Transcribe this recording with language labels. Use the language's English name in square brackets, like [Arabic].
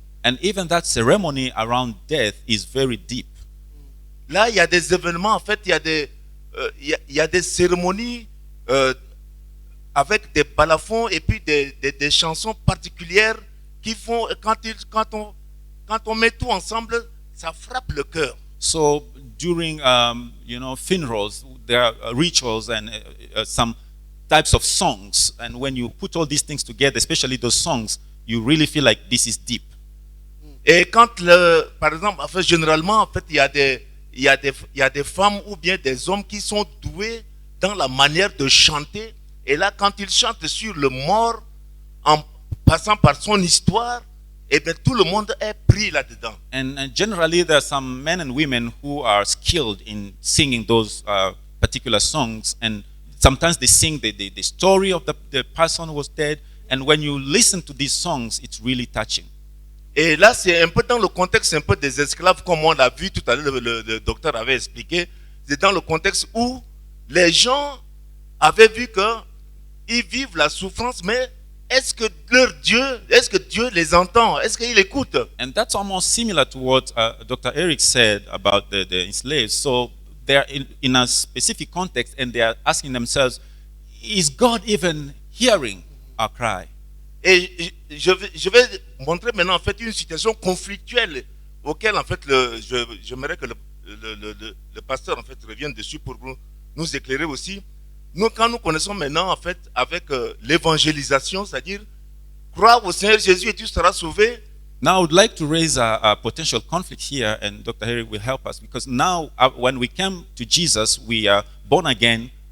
[English] and even that ceremony around death is very deep. [French] Là, il y a des événements, en fait, il y a des cérémonies avec des balafons et puis des chansons particulières qui font, quand on met tout ensemble, ça frappe le cœur. [English] So during funerals, there are rituals and some types of songs, and when you put all these things together, especially those songs, you really feel like this is deep. [French] Et quand, par exemple, en fait, généralement, en fait, il y a des femmes ou bien des hommes qui sont doués dans la manière de chanter. Et là, quand ils chantent sur le mort, passant par son histoire, et bien tout le monde est pris là-dedans. [English] And generally, there are some men and women who are skilled in singing those particular songs. And sometimes they sing the story of the person who was dead. And when you listen to these songs, it's really touching. [French] Et là, c'est un peu dans le contexte un peu des esclaves, comme on l'a vu tout à l'heure, le docteur avait expliqué. C'est dans le contexte où les gens avaient vu qu'ils vivent la souffrance, mais est-ce que Dieu les entend? Est-ce qu'il écoute? [English] And that's almost similar to what Dr. Eric said about the enslaved. So they're in a specific context and they are asking themselves, is God even hearing our cry? [French] Et je vais montrer maintenant en fait une situation conflictuelle auquel en fait j'aimerais que le pasteur en fait revienne dessus pour nous éclairer aussi. Nous, quand nous connaissons maintenant en fait avec l'évangélisation, c'est-à-dire croire au Seigneur Jésus et tu seras sauvé. [English] Now, I would like to raise a potential conflict here, and Dr. Eric will help us, because now, when we come to Jesus, we are born again.